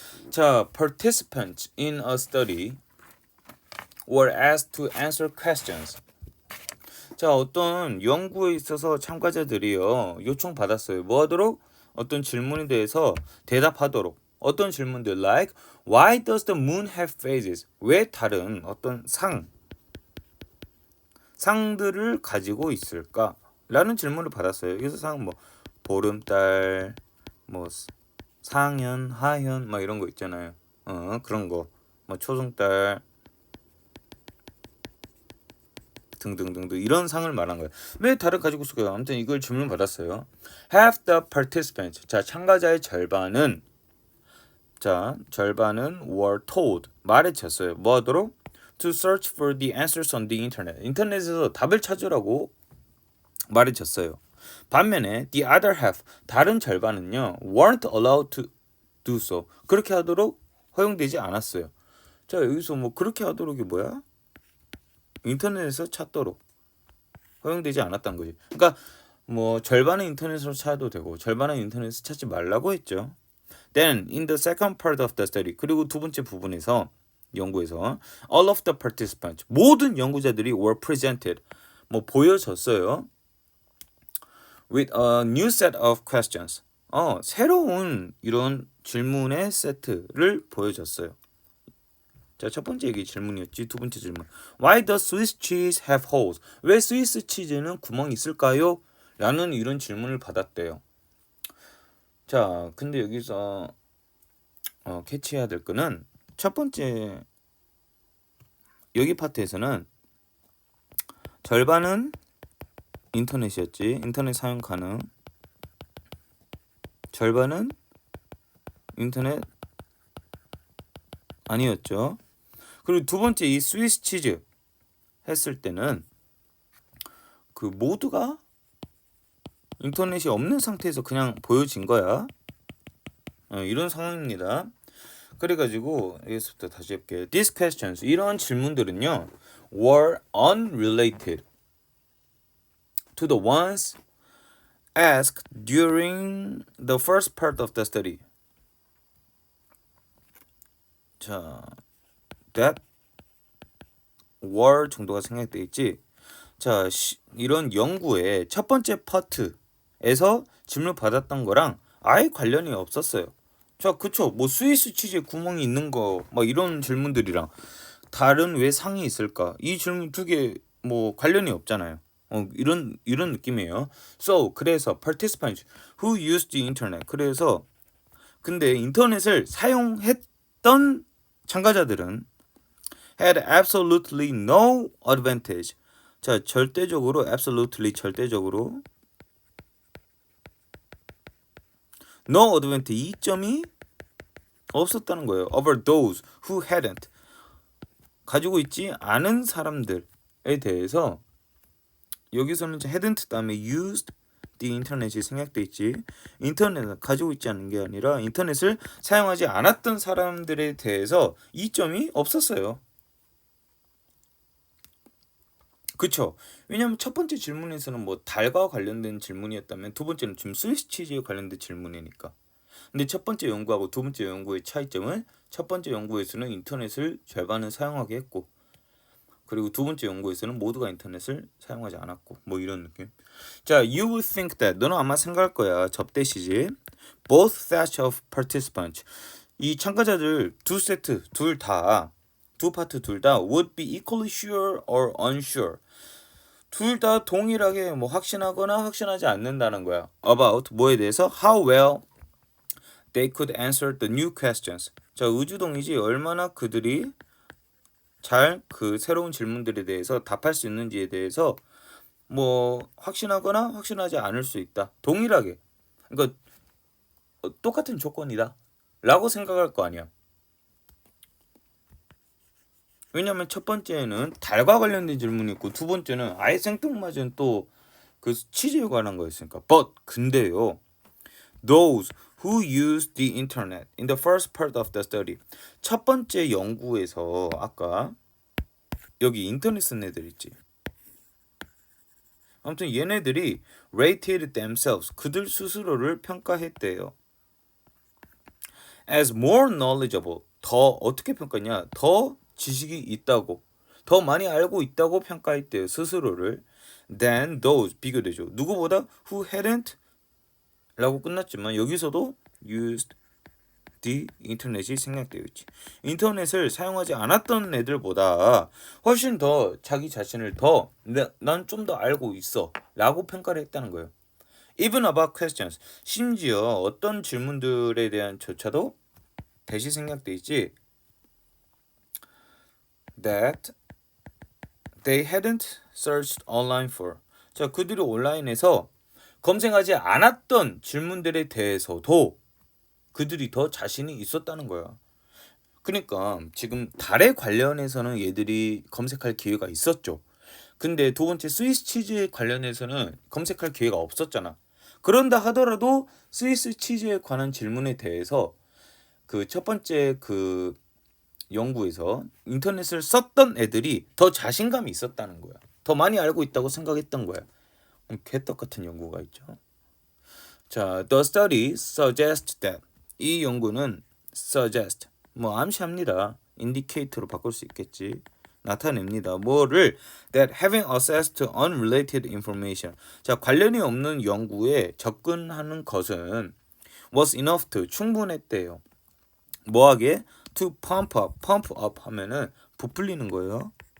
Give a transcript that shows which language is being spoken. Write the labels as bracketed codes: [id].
[en] 자, participants in a study were asked to answer questions. [ko] 자, 어떤 연구에 있어서 참가자들이요 요청받았어요. 뭐 하도록? 어떤 질문에 대해서 대답하도록. 어떤 질문들 [en] like Why does the moon have phases? [ko] 왜 다른 어떤 상들을 가지고 있을까? 라는 질문을 받았어요. 여기서 상 뭐 보름달, 뭐 상현, 하현 막 이런 거 있잖아요. 그런 거. 뭐 초승달 등등등등 이런 상을 말한 거예요. 왜 다른 가지고 있을까요? 아무튼 이걸 질문 받았어요. [en] Half the participants. [ko] 자, 참가자의 절반은 [en] were told [ko] 말해줬어요. 뭐 하도록? [en] To search for the answers on the internet. [ko] 인터넷에서 답을 찾으라고 말해줬어요. 반면에 [en] the other half [ko] 다른 절반은요 [en] weren't allowed to do so. [ko] 그렇게 하도록 허용되지 않았어요. 자, 여기서 뭐 그렇게 하도록이 뭐야? 인터넷에서 찾도록 허용되지 않았다는 거지. 그러니까 뭐 절반은 인터넷으로 찾아도 되고 절반은 인터넷에서 찾지 말라고 했죠. [en] Then in the second part of the study, [ko] 그리고 두 번째 부분에서 연구에서 [en] all of the participants, [ko] 모든 연구자들이 [en] were presented, [ko] 뭐 보여졌어요. [en] with a new set of questions. [ko] 새로운 이런 질문의 세트를 보여줬어요. 자, 첫 번째 얘기 질문이었지. 두 번째 질문. [en] Why does Swiss cheese have holes? [ko] 왜 스위스 치즈는 구멍이 있을까요? 라는 이런 질문을 받았대요. 자, 근데 여기서 캐치해야 될 거는 첫 번째 여기 파트에서는 절반은 인터넷이었지. 인터넷 사용 가능. 절반은 인터넷 아니었죠. 그리고 두 번째 이 스위스 치즈 했을 때는 그 모두가 인터넷이 없는 상태에서 그냥 보여진 거야. 이런 상황입니다. 그래가지고 여기서부터 다시 해볼게요. [en] These questions, [ko] 이런 질문들은요 [en] were unrelated to the ones asked during the first part of the study. [ko] 자, [en] that were [ko] 정도가 생략되어 있지. 자, 이런 연구의 첫 번째 파트에서 질문 받았던 거랑 아예 관련이 없었어요. 자, 그쵸. 뭐 스위스 치즈에 구멍이 있는 거, 막 이런 질문들이랑 다른 왜 상이 있을까? 이 질문 두 개 뭐 관련이 없잖아요. 이런 느낌이에요. [en] So, [ko] 그래서 [en] participants who used the internet. [ko] 그래서 근데 인터넷을 사용했 않았던 참가자들은 [en] had absolutely no advantage. [ko] 자, 절대적으로 [en] absolutely [ko] 절대적으로 [en] no advantage [ko] 이점이 없었다는 거예요. [en] over those who hadn't. [ko] 가지고 있지 않은 사람들에 대해서 여기서는 [en] hadn't [ko] 다음에 [en] used the internet [ko] 이 생략돼 있지. 인터넷을 가지고 있지 않은 게 아니라 인터넷을 사용하지 않았던 사람들에 대해서 이점이 없었어요. 그쵸? 왜냐면 첫 번째 질문에서는 뭐 달과 관련된 질문이었다면 두 번째는 지금 스위스 치즈에 관련된 질문이니까. 근데 첫 번째 연구하고 두 번째 연구의 차이점은 첫 번째 연구에서는 인터넷을 절반은 사용하게 했고 그리고 두 번째 연구에서는 모두가 인터넷을 사용하지 않았고 뭐 이런 느낌. 자, [en] you will think that [ko] 너는 아마 생각할 거야. 접대시지. [en] Both sets of participants. [ko] 이 참가자들 두 세트 두 파트 둘 다 [en] would be equally sure or unsure. [ko] 둘 다 동일하게 뭐 확신하거나 확신하지 않는다는 거야. [en] About [ko] 뭐에 대해서 [en] how well they could answer the new questions. [ko] 자, 의주동이지 얼마나 그들이 잘 그 새로운 질문들에 대해서 답할 수 있는지에 대해서 뭐 확신하거나 확신하지 않을 수 있다. 동일하게. 그러니까 똑같은 조건이다. 라고 생각할 거 아니야. 왜냐면 첫 번째는 달과 관련된 질문이 있고 두 번째는 아예 생뚱맞은 또 그 치즈에 관한 거였으니까. [en] But [ko] 근데요. [en] Those who used the internet in the first part of the study. [ko] 첫 번째 연구에서 아까 여기 인터넷 쓴 애들 있지. 아무튼 얘네들이 [en] rated themselves. [ko] 그들 스스로를 평가했대요. [en] As more knowledgeable. [ko] 더 어떻게 평가했냐? 더 지식이 있다고. 더 많이 알고 있다고 평가했대요. 스스로를. [en] Than those. [ko] 비교되죠. 누구보다 [en] who hadn't [ko] 라고 끝났지만 여기서도 [en] used the internet [ko] 이 생략되어 있지. 인터넷을 사용하지 않았던 애들보다 훨씬 더 자기 자신을 더 난 좀 더 알고 있어 라고 평가를 했다는 거예요. [en] Even about questions. [ko] 심지어 어떤 질문들에 대한 조차도 대시 생략되어 있지. [en] That they hadn't searched online for. [ko] 자, 그들이 온라인에서 검색하지 않았던 질문들에 대해서도 그들이 더 자신이 있었다는 거야. 그러니까 지금 달에 관련해서는 얘들이 검색할 기회가 있었죠. 근데 두 번째 스위스 치즈에 관련해서는 검색할 기회가 없었잖아. 그런다 하더라도 스위스 치즈에 관한 질문에 대해서 그 첫 번째 그 연구에서 인터넷을 썼던 애들이 더 자신감이 있었다는 거야. 더 많이 알고 있다고 생각했던 거야. 개떡 같은 연구가 있죠. [en] 자, the study suggests that. [ko] 이 연구는 suggest 뭐 암시합니다. indicate로 바꿀 수 있겠지. 나타냅니다. 뭐를 [en] that having access to unrelated information. [ko] 자, 관련이 없는 연구에 접근하는 것은 [en] was enough to [ko] 충분했대요. 뭐하게? [en] to pump up [ko] 하면은 부풀리는 거예요.